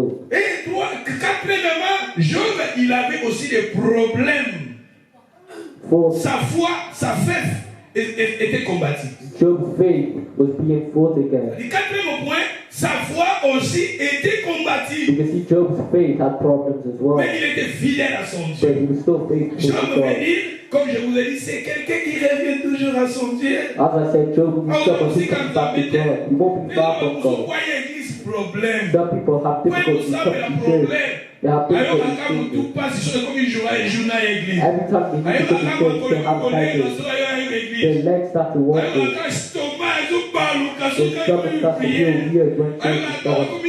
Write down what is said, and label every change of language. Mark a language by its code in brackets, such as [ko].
[fr] Et quatrièmement, Job, il avait aussi des problèmes. Sa foi, sa faith était combattue. [en] Job's faith was being fought against. [fr] Le quatrième point, sa foi aussi était combattue. [en] Because see, Job's faith had problems as well. [fr] Mais il était fidèle à son Dieu. [en] But he was still faithful [fr] Job [en] to God. [fr] veut dire, comme je vous ai dit, c'est quelqu'un qui revient toujours à son Dieu. [en] As I said, Job himself, he comes back to God. He won't be far from God. Some people have difficulty coming to church. They have difficulty speaking. Every time they need to go to church, they have tigers. Their legs start to walk. Their stomach starts to feel weird when church is going.